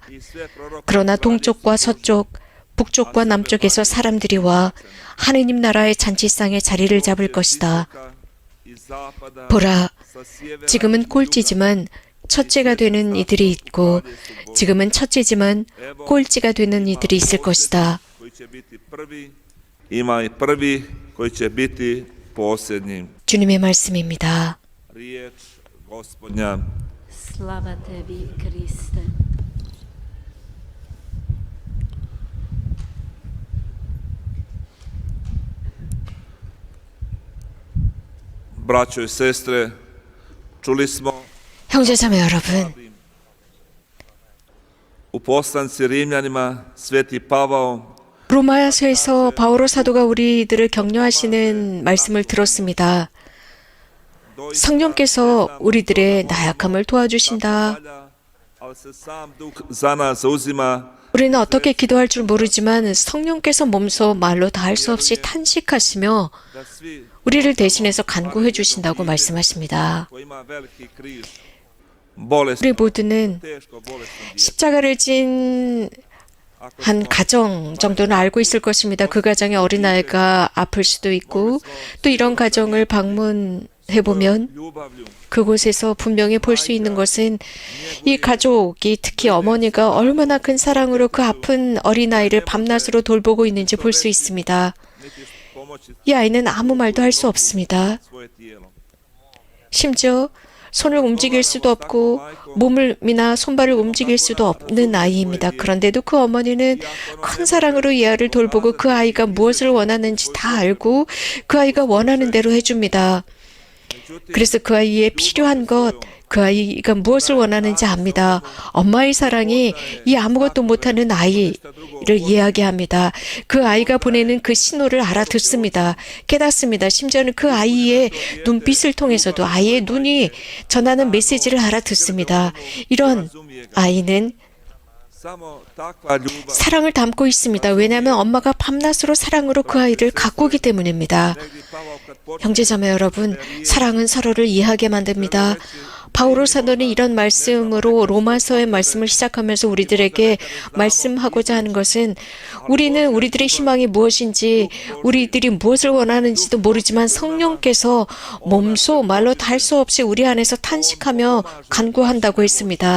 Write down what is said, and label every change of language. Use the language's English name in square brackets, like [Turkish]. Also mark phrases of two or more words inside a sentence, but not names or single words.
[Korean] 그러나 동쪽과 서쪽, 북쪽과 남쪽에서 사람들이 와 하느님 나라의 잔치상에 자리를 잡을 것이다. 보라, 지금은 꼴찌지만 첫째가 되는 이들이 있고 지금은 첫째지만 꼴찌가 되는 이들이 있을 것이다. [Croatian] koji će biti prvi, ima i prvi koji će biti posljednji. [Korean] 주님의 말씀입니다. [Croatian] Riječ Gospodnja. Slava tebi, Kriste. Braćo i sestre, čuli smo [Korean] 형제자매 여러분, [Croatian] u poslanci Rimljanima sveti Pavao [Korean] 로마서에서 바오로 사도가 우리들을 격려하시는 말씀을 들었습니다. 성령께서 우리들의 나약함을 도와주신다. [Croatian] ali se sam Duh za nas zauzima [Korean] 우리는 어떻게 기도할 줄 모르지만 성령께서 몸소 말로 다 할 수 없이 탄식하시며 [Croatian] da svi [Korean] 우리를 대신해서 간구해 주신다고 말씀하십니다. [Croatian] ko ima veliki križ, bolest, [Korean] 우리 모두는 [Croatian] teško bolestan [Korean] 십자가를 진 한 가정 정도는 알고 있을 것입니다. 그 가정의 어린아이가 아플 수도 있고 또 이런 가정을 방문해 보면 [Croatian] ljubavlju, [Korean] 그곳에서 분명히 볼 수 있는 것은 이 가족이 특히 어머니가 얼마나 큰 사랑으로 그 아픈 어린아이를 밤낮으로 돌보고 있는지 볼 수 있습니다. [Croatian] niti pomoći [Korean] 이 아이는 아무 말도 할 수 없습니다. [Croatian] svoje tijelo. [Korean] 심지어 손을 움직일 수도 없고 몸이나 손발을 움직일 수도 없는 아이입니다. 그런데도 그 어머니는 큰 사랑으로 이 아이를 돌보고 그 아이가 무엇을 원하는지 다 알고 그 아이가 원하는 대로 해줍니다. 그래서 그 아이의 필요한 것, 그 아이가 무엇을 원하는지 압니다. 엄마의 사랑이 이 아무것도 못하는 아이를 이야기합니다. 그 아이가 보내는 그 신호를 알아듣습니다. 깨닫습니다. 심지어는 그 아이의 눈빛을 통해서도 아이의 눈이 전하는 메시지를 알아듣습니다. 이런 아이는 [Croatian] Samo takva ljubav [Korean] 사랑을 담고 있습니다. 왜냐하면 엄마가 밤낮으로 사랑으로 그 아이를 가꾸기 때문입니다. [Croatian] negdje Pavao kad počne [Korean] 형제자매 여러분, 사랑은 서로를 이해하게 만듭니다. 바오로 사도는 이런 말씀으로 로마서의 말씀을 시작하면서 우리들에게 말씀하고자 하는 것은 우리는 우리들의 희망이 무엇인지 우리들이 무엇을 원하는지도 모르지만 성령께서 몸소 말로 다 할 수 없이 우리 안에서 탄식하며 간구한다고 했습니다.